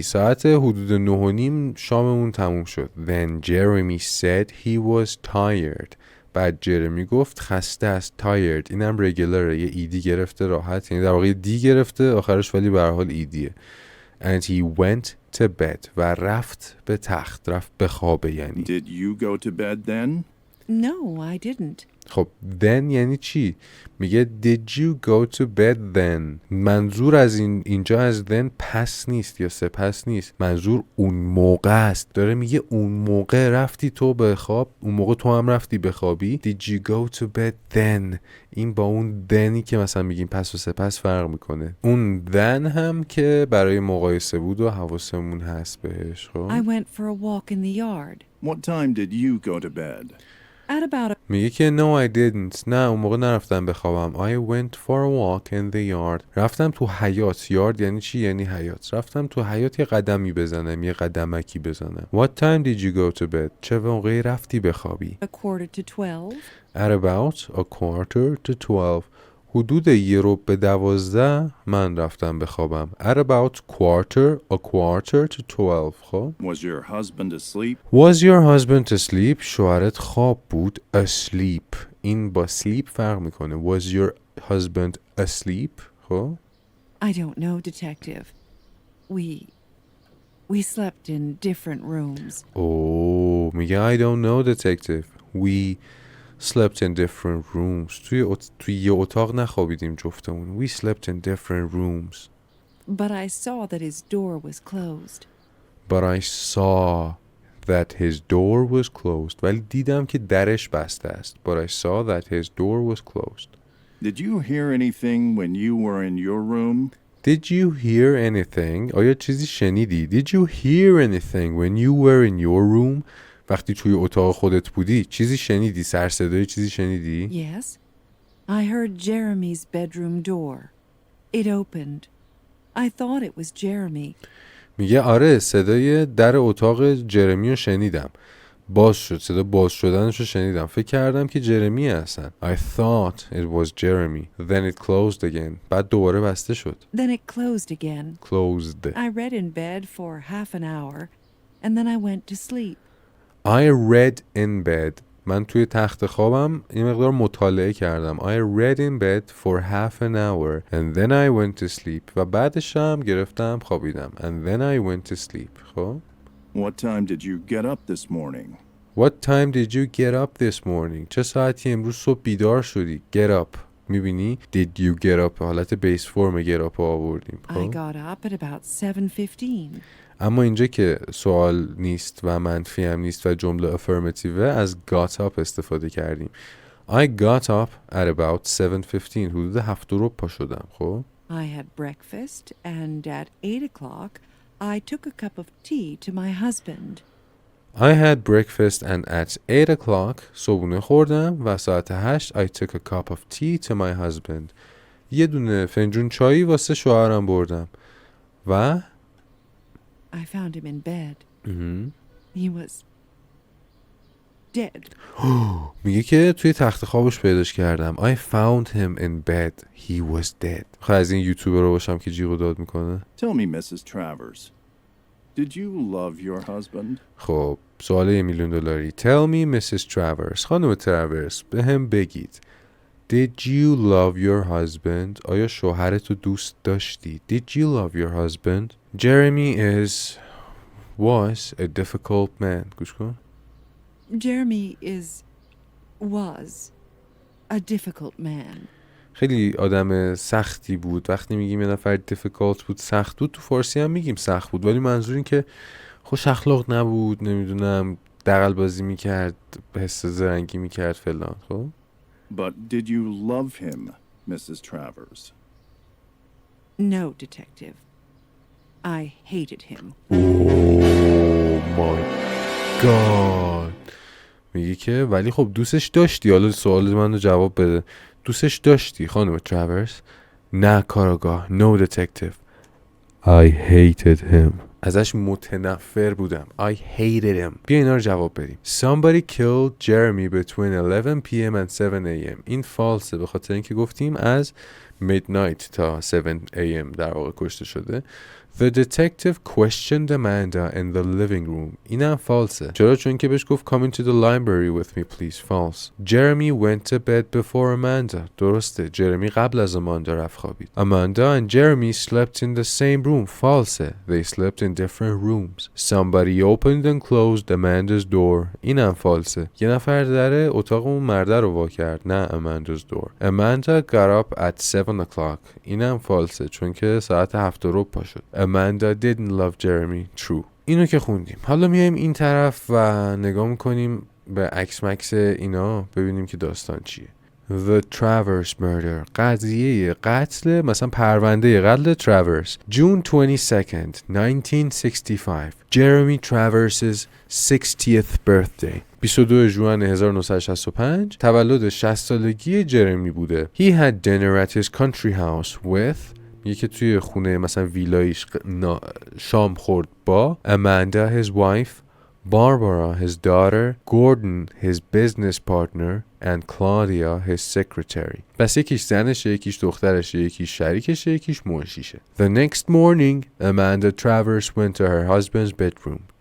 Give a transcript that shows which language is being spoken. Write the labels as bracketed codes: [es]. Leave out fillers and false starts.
[fa] ساعت حدود 9:30 شاممون تموم شد. [en] Then Jeremy said he was tired. [fa] بعد جرمی گفت خسته است. tired اینم رگولره، یه ایدی گرفته راحت، یعنی در واقع دی گرفته آخرش ولی به هر حال ایدیه. [en] And he went to bed [fa] و رفت به تخت، رفت به خوابه. یعنی [en] Did you go to bed then? No, I didn't. [fa] خب then یعنی چی؟ میگه [en] did you go to bed then. [fa] منظور از اینجا از then پس نیست یا سپس نیست، منظور اون موقع است. داره میگه اون موقع رفتی تو به خواب، اون موقع تو هم رفتی بخوابی. [en] did you go to bed then. [fa] این با اون thenی که مثلا میگیم پس و سپس فرق میکنه. اون then هم که برای مقایسه بود و حواسمون هست بهش. خب [en] I went for a walk in the yard. What time did you go to bed? At about [fa] میگه که [en] no I didn't. [fa] نه اون موقع نرفتم بخوابم. [en] I went for a walk in the yard. [fa] رفتم تو حیاط. yard یعنی چی؟ یعنی حیاط. رفتم تو حیاط یه قدمی بزنم، یه قدمکی بزنم. [en] What time did you go to bed. [fa] چه موقعی رفتی بخوابی؟ [en] 11:45. At about a quarter to 12. [fa] حدود 11:45 من رفتم بخوابم. [en] At about a quarter to 12. خب Was your husband asleep? Was your husband asleep. [fa] شوهرت خواب بود. asleep این با sleep فرق میکنه. [en] Was your husband asleep. [fa] خب [en] I don't know, detective. We slept in different rooms. میگه I don't know detective. We slept in different rooms. [fa] توی یه اتاق نخوابیدیم جفتمون. [en] We slept in different rooms. But I saw that his door was closed. But I saw that his door was closed. [fa] ولی دیدم که درش بسته است. [en] But I saw that his door was closed. Did you hear anything when you were in your room? Did you hear anything? [fa] آیا چیزی شنیدی؟ [en] Did you hear anything when you were in your room? [fa] وقتی توی اتاق خودت بودی چیزی شنیدی؟ سر صدای چیزی شنیدی؟ [en] Yes. I heard Jeremy's bedroom door. It opened. I thought it was Jeremy. [fa] میگه آره صدای در اتاق جرمی رو شنیدم. باز شد. صدا باز شدنش رو شنیدم. فکر کردم که جرمی هستن. [en] I thought it was Jeremy. Then it closed again. [fa] بعد دوباره بسته شد. [en] Then it closed again. Closed. I read in bed for half an hour and then I went to sleep. I read in bed. [fa] من توی تخت خوابم این مقدار مطالعه کردم. [en] I read in bed for half an hour and then I went to sleep. [fa] و بعدش هم گرفتم خوابیدم. [en] And then I went to sleep. [fa] خب [en] What time did you get up this morning? What time did you get up this morning. [fa] چه ساعتی امروز صبح بیدار شدی. [en] Get up. [fa] میبینی [en] did you get up [fa] حالت بیس فرم get up آوردیم. [en] I got up at about 7:15. [fa] اما اینجا که سوال نیست و منفی هم نیست و جمله affirmative از got up استفاده کردیم. [en] I got up at about 7:15. [fa] حدود 7:00 پا شدم. خب [en] I had breakfast and at 8 o'clock I took a cup of tea to my husband. I had breakfast and at 8 o'clock [fa] صبحونه خوردم و ساعت 8 [en] I took a cup of tea to my husband. [fa] یه دونه فنجون چایی واسه شوهرم بردم. و [en] I found him in bed. He was dead. [fa] میگه که توی تخت خوابش پیداش کردم. [en] I found him in bed. He was dead. [fa] خواهی از این یوتیوبر رو باشم که جیغ و داد میکنه. [en] Tell me, Mrs. Travers, did you love your husband? [fa] خب سوال $1,000,000. [en] Tell me, Mrs. Travers. [fa] خانم تراورس به هم بگید. [en] Did you love your husband? [fa] آیا شوهرتو دوست داشتی؟ [en] Did you love your husband? Jeremy was a difficult man. [fa] گوش کن. [en] Jeremy was a difficult man. [fa] خیلی آدم سختی بود. وقتی میگیم یه نفر difficult بود، سخت بود، تو فارسی هم میگیم سخت بود، ولی منظور این که خوش اخلاق نبود، نمیدونم دغل بازی میکرد، حس زرنگی میکرد فلان. خب [en] But did you love him, Mrs. Travers? No, detective. I hated him. Oh my god. [fa] میگه که ولی خب دوستش داشتی. حالا سوال من رو جواب بده. دوستش داشتی خانم تراورس؟ نه کاراگاه. [en] No detective. I hated him. [fa] ازش متنفر بودم. [en] I hated him. [fa] بیا اینا رو جواب بدیم. [en] Somebody killed Jeremy between 11 p.m. and 7 a.m. [fa] این فالسه به خاطر اینکه گفتیم از midnight تا 7 a.m. در واقع کشته شده. [en] The detective questioned Amanda in the living room. [fa] اینم فالسه. چرا؟ چون که بهش گفت [en] come into the library with me please. False. Jeremy went to bed before Amanda. [fa] درسته. جرمی قبل از اماندا رفت خوابید. [en] Amanda and Jeremy slept in the same room. False. They slept in different rooms. Somebody opened and closed Amanda's door. [fa] اینم فالسه. یه نفر در اتاق اون مرده رو وا کرد. نه Amanda's door. [en] Amanda got up at 7 o'clock. [fa] اینم فالسه چون که ساعت 7 ربع پا شد. [en] Amanda didn't love Jeremy. [fa] True. اینو که خوندیم. حالا میایم این طرف و نگاه میکنیم به عکس مکس اینا ببینیم که داستان چیه. [en] The Travers Murder. [fa] قضیه قتل، مثلا پرونده قتل تراورس. [en] June 22nd, 1965. Jeremy Travers's 60th birthday. [fa] 22 ژوئن 1965 تولد 60 سالگی جرمی بوده. [en] He had dinner at his country house with [fa] یکی توی خونه مثلا ویلایش شام خورد [en] با Amanda his wife, Barbara his daughter, Gordon his business partner and Claudia his secretary. [fa] بس یکیش زنشه، یکیش دخترشه، یکیش شریکشه، یکیش منشیشه. [en] The next morning Amanda Travers went to her husband's bedroom.